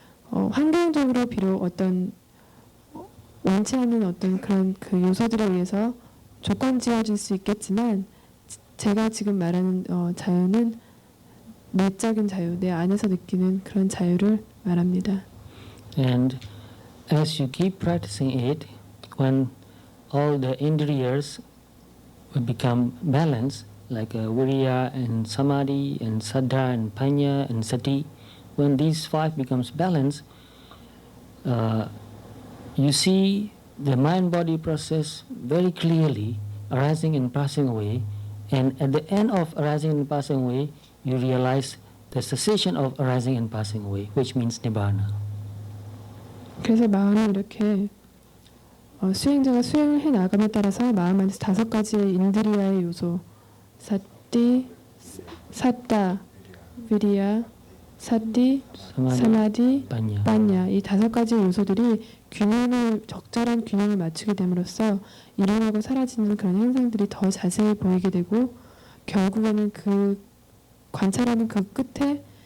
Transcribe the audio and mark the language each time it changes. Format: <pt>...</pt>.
<ko>환경적으로 비록 어떤 원치 않는 어떤 그런 그 요소들에 의해서 조건지어질 수 있겠지만 제가 지금 말하는 자유는 내적인 자유, 내 안에서 느끼는 그런 자유를 말합니다.</ko> <en>And as you keep practicing it, when all the indriyas will become balanced, like viriya and samadhi and saddha and panya and sati, when these five becomes balanced, you see the mind-body process very clearly arising and passing away, and at the end of arising and passing away, you realize the cessation of arising and passing away, which means nibbana.</en> <ko>그래서 마음이 이렇게 수행자가 수행을 해 나감에 따라서 마음 안에서 5가지의 인드리아의 요소, 사티, 사tta, 비리야, 사티, 사마디, 빠냐 이 5가지 요소들이 적절한 균형을 맞추게 됨으로써 일어나고 사라지는 그런 현상들이 더 자세히 보이게 되고 결국에는 그 관찰하는 그 끝에</ko>